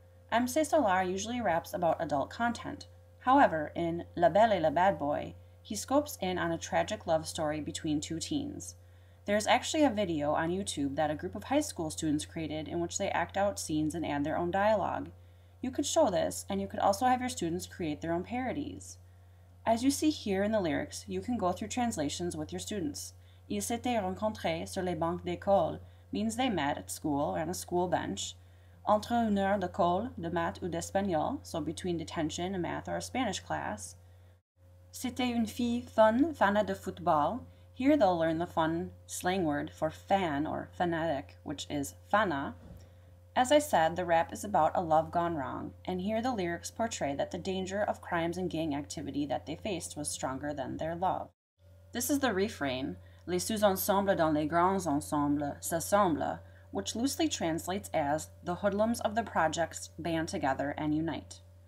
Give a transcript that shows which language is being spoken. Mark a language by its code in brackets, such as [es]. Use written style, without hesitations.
[en] MC Solar usually raps about adult content. However, in La Belle et le Bad Boy, he scopes in on a tragic love story between 2 teens. There is actually a video on YouTube that a group of high school students created in which they act out scenes and add their own dialogue. You could show this, and you could also have your students create their own parodies. As you see here in the lyrics, you can go through translations with your students. [fr] Ils s'étaient rencontrés sur les bancs d'école [en] means they met at school or on a school bench. [fr] Entre une heure de colle, de maths ou d'espagnol, [en] so between detention, a math or a Spanish class. [fr] C'était une fille fun, fana de football. [en] Here they'll learn the fun slang word for fan or fanatic, which is fana. As I said, the rap is about a love gone wrong, and here the lyrics portray that the danger of crimes and gang activity that they faced was stronger than their love. This is the refrain, [fr] les sous-ensembles dans les grands ensembles s'assemblent, [en] which loosely translates as the hoodlums of the projects band together and unite.